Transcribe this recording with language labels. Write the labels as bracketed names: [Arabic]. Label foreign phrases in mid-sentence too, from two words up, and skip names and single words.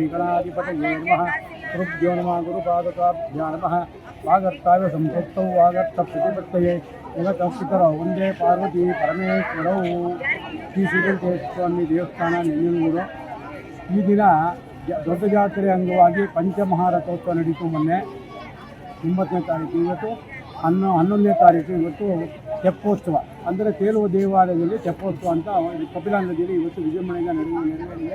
[Sanskrit] गणाधिपतये नमः गुरुभ्यो नमः गुरुपादकाभ्यो नमः वागर्ताय संपृक्तौ वागर्तप्रतिपत्तये जगतपितरौ वन्दे पार्वती परमेश्वरौ [Kannada] ಶ್ರೀ ಶ್ರೀಕಂಠೇಶ್ವರ ಸ್ವಾಮಿ ದೇವಸ್ಥಾನ ನಂಜನಗೂಡು. ಈ ದಿನ ದೊಡ್ಡ ಜಾತ್ರೆ ಅಂಗವಾಗಿ ಪಂಚಮಹಾರಥೋತ್ಸವ ನಡೀತು. ಮೊನ್ನೆ 9ನೇ ತಾರೀಕು, ಇವತ್ತು 11ನೇ ತಾರೀಕು. ಇವತ್ತು ತೆಪ್ಪೋತ್ಸವ ಅಂದರೆ ತೇಲುವ ದೇವಾಲಯದಲ್ಲಿ ತೆಪ್ಪೋತ್ಸವ ಅಂತ ಕಪಿಲಾ ನದಿಯಲ್ಲಿ ಇವತ್ತು ವಿಜೃಂಭಣೆಯಿಂದ ನೆರವೇರಿದೆ.